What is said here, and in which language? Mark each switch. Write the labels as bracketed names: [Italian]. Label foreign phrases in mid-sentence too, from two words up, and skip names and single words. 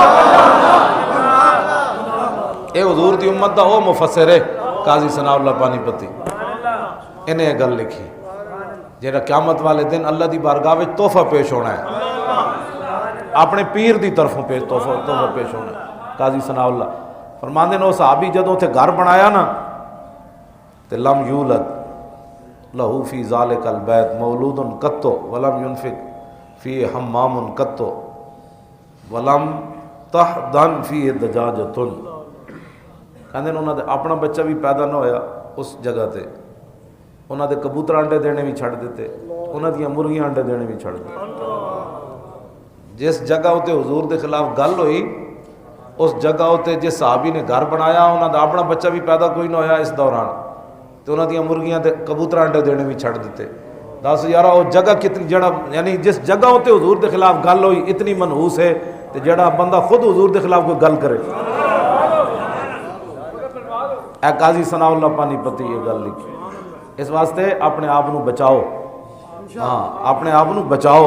[Punjabi] ایہ حضور دی امت دا او مفسر ہے قاضی ثناءاللہ پانی پتی، اینہاں ایہ گل لکھی جیہڑا قیامت والے دن اللہ دی بارگاہ وچ تحفہ پیش ہونا ہے، اپنے پیر دی طرفوں تحفہ پیش ہونا ہے. قاضی ثناءاللہ فرماندے نے، صحابی جدوں اوتھے گھر بنایا نا تے [Arabic] لم يولد له في ذلك البيت مولود قط ولم ينفق في حمام قط ولم تحضن في دجاجة. [Punjabi] کہندے نے اوہناں دے اپنا بچہ وی پیدا نہ ہویا اس جگہ تے، اوہناں دے کبوتر انڈے دینے وی چھڈ دتے، اوہناں دیاں مرغیاں انڈے دینے وی چھڈ دتے. جس جگہ اتے حضور کے خلاف گل ہوئی اس جگہ اتے جس صحابی نے گھر بنایا اوہناں دا اپنا بچہ وی پیدا کوئی نہ ہویا اس دوران، تو اوہناں دیاں مرغیاں تے کبوتر انڈے دینے وی چھڈ دتے. دس یار وہ جگہ کتنی جیہڑا یعنی جس جگہ اتے حضور کے خلاف گل ہوئی اتنی منحوس ہے، تو جیہڑا بندہ خود حضور کے خلاف کوئی گل کرے. اے قاضی ثناءاللہ پانی پتی ایہ گل لکھی. [Urdu] اس واسطے اپنے آپ کو بچاؤ، ہاں اپنے آپ کو بچاؤ.